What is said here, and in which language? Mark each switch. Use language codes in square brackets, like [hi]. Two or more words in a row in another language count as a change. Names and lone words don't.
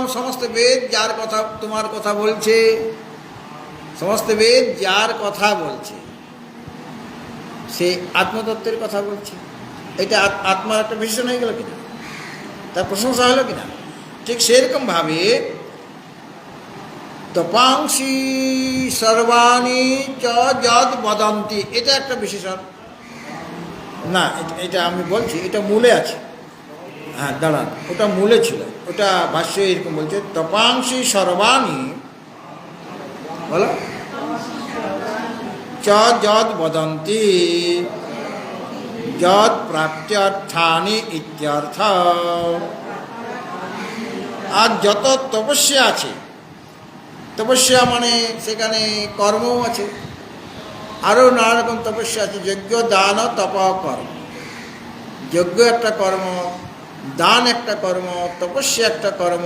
[bn] সমস্ত বেদ যার কথা, তোমার কথা বলছে, সমস্ত বেদ যার কথা বলছে, সে আত্মতত্ত্বের কথা বলছে। এটা আত্মার একটা বিশেষণ হয়ে গেল কিনা? তার প্রশংসা হলো কিনা? ঠিক সেরকমভাবে [sa] তপাংসি সর্বাণি চ যদ বদন্তি, [bn] এটা একটা বিশেষণ না। এটা আমি বলছি, এটা মূলে আছে। হ্যাঁ, দাঁড়ান, ওটা মূলে ছিল, ওটা ভাষ্যে এরকম বলছে, [sa] তপাংসি সর্বাণি [bn] বলো [sa] চ যদ বদন্তি যদ প্রাপ্ত্যর্থানি ইত্যর্থ। [bn] আর যত তপস্যা আছে, তপস্যা মানে সেখানে কর্মও আছে, আরও নানা রকম তপস্যা আছে। যজ্ঞ, দান, তপ, কর্ম। যজ্ঞ একটা কর্ম, দান একটা কর্ম, তপস্যা একটা কর্ম।